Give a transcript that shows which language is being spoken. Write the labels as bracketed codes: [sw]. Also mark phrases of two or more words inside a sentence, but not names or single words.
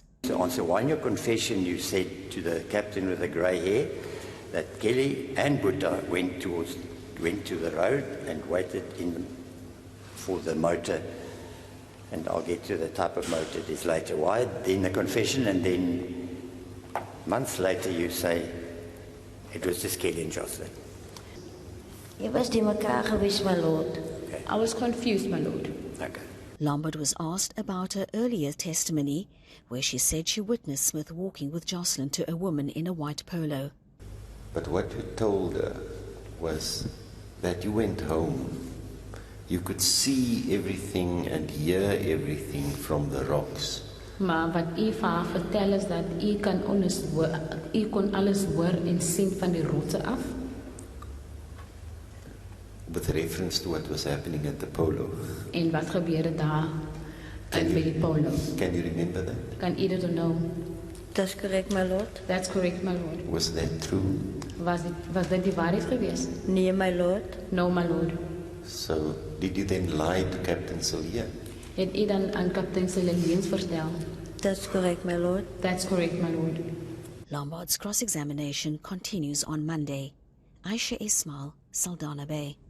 [en] To answer one, in your confession you said to the captain with the grey hair that Kelly and Boeta went to the road and waited for the motor, and I'll get to the type of motor it is later. Why? Then the confession, and then months later you say it was just Kelly and Jocelyn. It was [af] die mekaar gewees, [en] my lord. Okay. I was confused, my lord. Okay. Lombard was asked about her earlier testimony, where she said she witnessed Smith walking with Jocelyn to a woman in a white polo. But what you told her was that you went home. You could see everything and hear everything from the rocks. [af] Maar wat u vir haar vertel is dat u kon alles hoor en sien van die rotse af. [en] With reference to what was happening at the polo. [af] En wat gebeurde daar by die polo? [en] Can you remember that? [af] Kan u dit onthou? [en] That's correct, my lord. That's correct, my lord. Was that true? [af] Was dit die waarheid geweest? Nee, [en] my lord. No, my lord. So, did you then lie to Captain Sillier? [af] Het u dan aan kaptein Sillier leuns vertel? [en] That's correct, my lord. That's correct, my lord. Lombard's cross-examination continues on Monday. Aisha Ismail, Saldanha Bay.